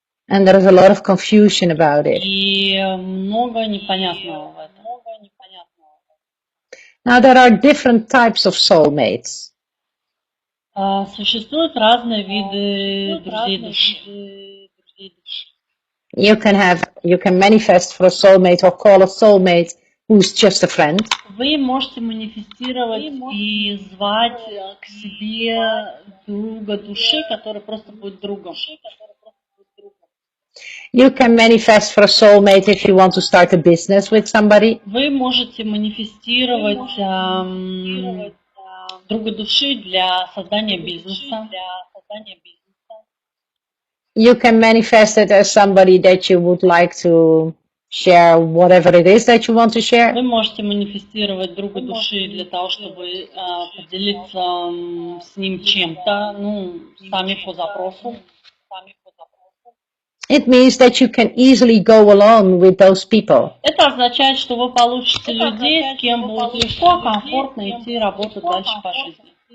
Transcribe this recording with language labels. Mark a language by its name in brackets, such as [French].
[English] And there is a lot of confusion about it. [Russian] И много непонятного в этом. [English] Now there are different types of soulmates. [Russian] Существуют разные виды друзей души. [English] You can manifest for a soulmate or call a soulmate who's just a friend. [Russian] Вы можете манифестировать и звать к себе друга души, который просто будет другом. [English] You can manifest for a soulmate if you want to start a business with somebody. [Russian] Вы можете манифестировать друга души для создания бизнеса. [English] You can manifest it as somebody that you would like to share whatever it is that you want to share. [Russian] Вы можете манифестировать друга души для того, чтобы поделиться с ним чем-то, сами по запросу. [English] It means that you can easily go along with those people. [Russian] Это означает, что вы получите людей, с кем будет легко, комфортно идти работать дальше по жизни.